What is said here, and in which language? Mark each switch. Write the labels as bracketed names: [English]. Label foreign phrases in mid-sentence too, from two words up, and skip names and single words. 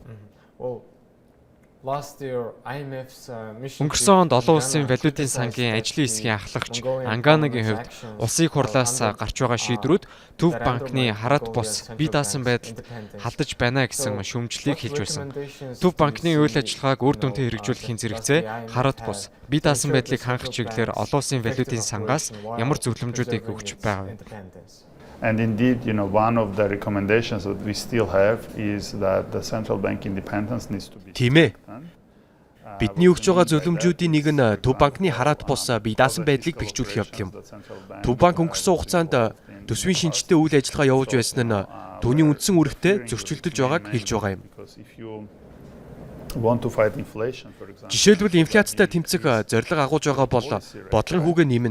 [Mongolian] Өнгөрсөн онд олон улсын валютын сангийн ажлын хэсгийн ахлагч Анганагийн хувьд улсын хурлаас гарч байгаа шийдвэрүүд Төв банкны хараат бус бие даасан байдалд халдаж байна гэсэн шүүмжлэлийг хэлж байсан. Төв банкны үйл ажиллагааг үр дүнтэй хэрэгжүүлэхийн зэрэгцээ хараат бус бие даасан байдлыг хангах чиглэлээр олон улсын валютын сангаас ямар зөвлөмжүүдийг өгч байгаа вэ? [English] And indeed, one of the recommendations that we still have is that the central bank independence needs to be. [Mongolian] Тийм ээ. Бидний өгч байгаа зөвлөмжүүдийн нэг нь Төв банкны хараат бус бие даасан байдлыг бэхжүүлэх явдал юм. Төв банк өнгөрсөн хугацаанд төсвийн шинжтэй үйл ажиллагаа явуулж байсан нь түүний үндсэн үүрэгтэй зөрчилдөж байгааг хэлж байгаа юм. Жишээлбэл инфляцтай тэмцэх зорилго агуулж байгаа бол бодлогын хүүгээ нэмнэ.